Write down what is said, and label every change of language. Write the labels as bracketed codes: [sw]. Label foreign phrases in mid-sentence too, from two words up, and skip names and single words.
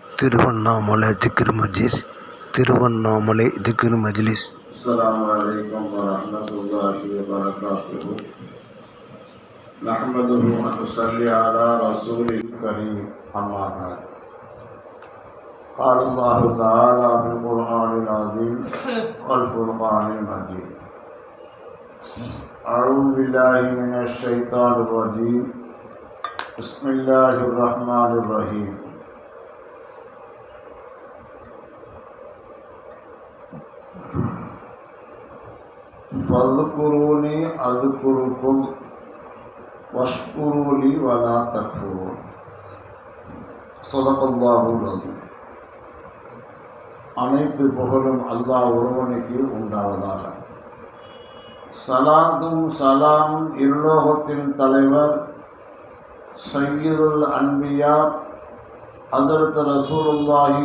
[ta] திருவண்ணாமலை திக்ர் மஜ்லிஸ். திருவண்ணாமலை திக்ர் மஜ்லிஸ். [ar] السلام عليكم ورحمة الله وبركاته. نحمده ونصلي على رسوله الكريم. أما بعد. قال الله تعالى في القرآن العظيم والفرقان المجيد. أعوذ بالله من الشيطان الرجيم. بسم الله الرحمن الرحيم. فاذكروني أذكركم واشكروا لي ولا تكفرون. صدق الله العظيم. [ta] அனைத்து புகழும் அல்லாஹ் ஒருவனுக்கு உண்டாவதாக. சலாத்தும் சலாமும் இருலோகத்தின் தலைவர் [ar] سيد الأنبياء [ta] ஹஜ்ரத் ரசூலுல்லாஹி